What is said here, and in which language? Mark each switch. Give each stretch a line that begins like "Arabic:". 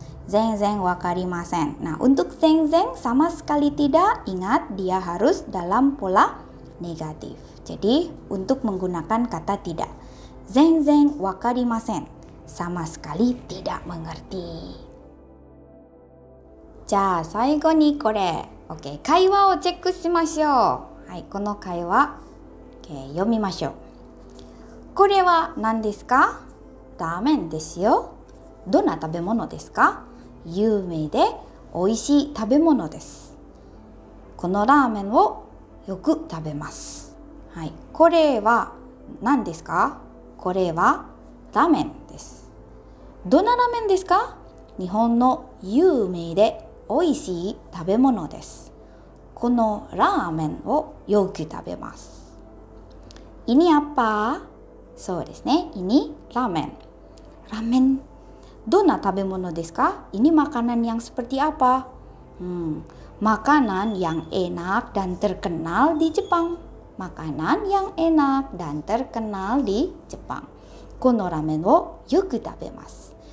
Japanese: Zenzen wakarimasen.
Indonesian: Nah, untuk zenzen sama sekali tidak, ingat dia harus dalam pola negatif. Jadi, untuk menggunakan kata tidak.
Japanese: Zenzen wakarimasen.
Indonesian: Sama sekali tidak mengerti.
Japanese: じゃあ最後にこれ、OK、会話をチェックしましょう。はい、この会話、読みましょう。これは何ですか？ラーメンですよ。どんな食べ物ですか？有名で美味しい食べ物です。このラーメンをよく食べます。はい、これは何ですか？これはラーメンです。どんなラーメンですか？日本の有名で美味しい食べ物です。このラーメンをよく食べます。
Indonesian: Ini apa?
Japanese: そうですね。
Indonesian: Ini ramen. Ramen.
Japanese: どんな食べ物ですか?
Indonesian: Ini makanan yang seperti apa? Makanan yang enak dan terkenal di Jepang. Makanan yang enak dan terkenal di Jepang.
Japanese: このラーメンをよく食べます。